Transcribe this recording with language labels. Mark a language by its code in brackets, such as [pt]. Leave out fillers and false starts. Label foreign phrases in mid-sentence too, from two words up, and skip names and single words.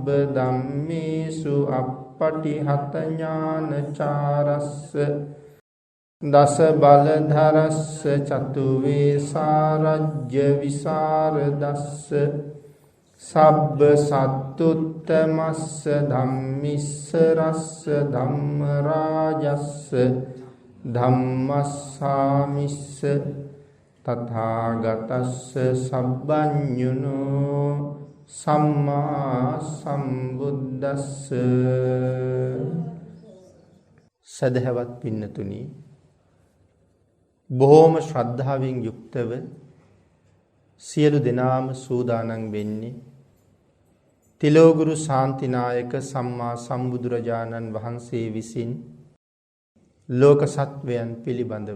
[pi] ධම්මේසු අප්පටිහත ඥානචාරස්ස දස බලධරස්ස චතුවේසාරජ්‍ය විසරදස්ස සබ්බ සත්තුත්තමස්ස ධම්මිස්ස රස්ස ධම්ම රාජස්ස ධම්මස්සාමිස්ස තථාගතස්ස සබ්බඤුනෝ සම්මා සම්බුද්දස්ස. [si] සදහවත් පින්නතුනි, බොහෝම ශ්‍රද්ධාවෙන් යුක්තව සියලු දෙනාම සූදානම් වෙන්නේ තිලෝගුරු ශාන්තිනායක සම්මා සම්බුදුරජාණන් වහන්සේ විසින් ලෝක සත්වයන් පිළිබඳව